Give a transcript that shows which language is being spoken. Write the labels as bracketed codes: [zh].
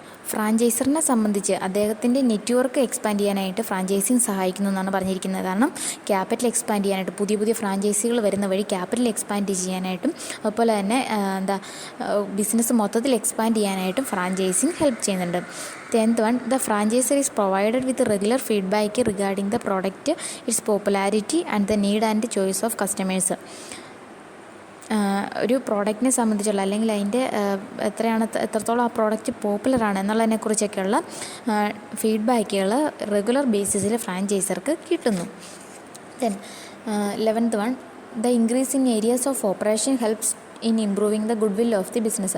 [ml] ഫ്രാഞ്ചൈസറിനെ സംബന്ധിച്ച് അദ്ദേഹത്തിൻ്റെ network expand ചെയ്യാനായിട്ട് ഫ്രാഞ്ചൈസിങ് സഹായിക്കുന്നു എന്നാണ് പറഞ്ഞിരിക്കുന്നത്. കാരണം ക്യാപിറ്റൽ എക്സ്പാൻഡ് ചെയ്യാനായിട്ട് പുതിയ പുതിയ ഫ്രാഞ്ചൈസികൾ വരുന്ന വഴി ക്യാപിറ്റൽ എക്സ്പാൻഡ് ചെയ്യാനായിട്ടും അതുപോലെ തന്നെ ബിസിനസ് മൊത്തത്തിൽ എക്സ്പാൻഡ് ചെയ്യാനായിട്ടും ഫ്രാഞ്ചൈസിങ് ഹെൽപ്പ് ചെയ്യുന്നുണ്ട്. [en] 10th one, the franchisor is provided with regular feedback regarding the product, its popularity and the need and choice of customers. [ml] ഒരു പ്രോഡക്റ്റിനെ സംബന്ധിച്ചുള്ള അല്ലെങ്കിൽ അതിൻ്റെ എത്രത്തോളം ആ പ്രോഡക്റ്റ് പോപ്പുലറാണ് എന്നുള്ളതിനെക്കുറിച്ചൊക്കെയുള്ള ഫീഡ്ബാക്കുകൾ റെഗുലർ ബേസിസിൽ ഫ്രാഞ്ചൈസർക്ക് കിട്ടുന്നു. [en] Then 11th one, the increase in areas of operation helps in improving the goodwill of the business.